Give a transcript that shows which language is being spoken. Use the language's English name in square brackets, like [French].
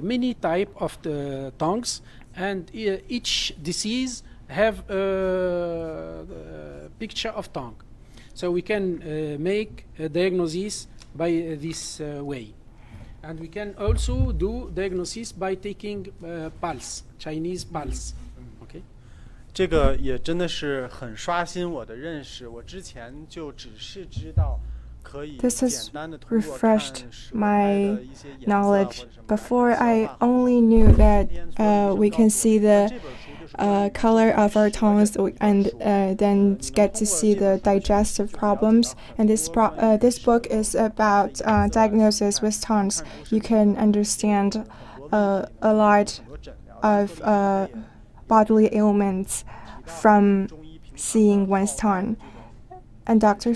[English] Many type of the tongues, and each disease have a picture of tongue. So we can make a diagnosis by this way. And we can also do diagnosis by taking pulse, Chinese pulse. Okay. [Chinese] 这个也真的是很刷新我的认识。我之前就只是知道可以简单的通过看舌苔的一些颜色或者什么。 [English] Before I only knew that we can see the color of our tongues and then get to see the digestive problems. And this book is about diagnosis with tongues. You can understand a lot of bodily ailments from seeing one's tongue. And Dr.